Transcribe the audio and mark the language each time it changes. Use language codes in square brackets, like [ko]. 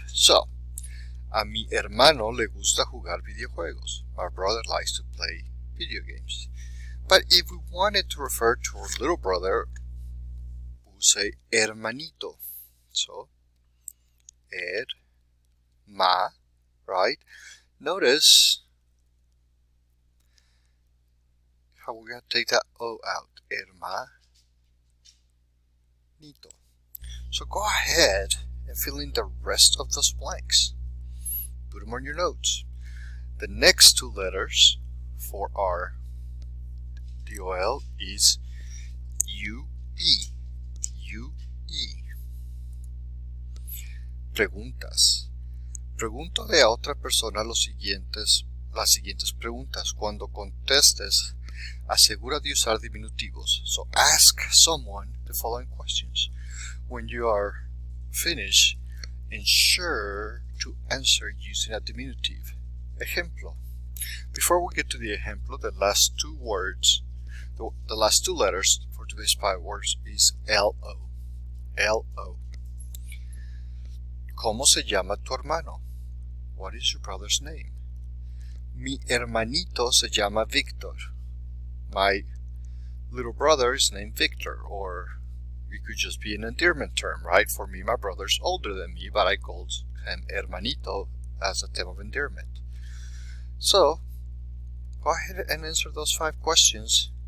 [es] So, a mi hermano le gusta jugar videojuegos. [en] My brother likes to play video games. But if we wanted to refer to our little brother, we'll say hermanito. So, ma, right? Notice how we're going to take that O out. Hermanito. So go ahead and fill in the rest of those blanks. Put them on your notes. The next two letters for our DOL is UE. UE. [es] Preguntas. Pregúntale a otra persona las siguientes preguntas. Cuando contestes, asegura de usar diminutivos. [en] So ask someone the following questions. When you are finished, ensure to answer using a diminutive. Ejemplo. Before we get to the ejemplo, the last two words, the last two letters for today's 5 words is LO. LO. [es] ¿Cómo se llama tu hermano? [en] What is your brother's name? [es] Mi hermanito se llama Victor. [en] My little brother is named Victor, or it could just be an endearment term, right? For me, my brother's older than me, but I called him hermanito as a term of endearment. So, go ahead and answer those 5 questions.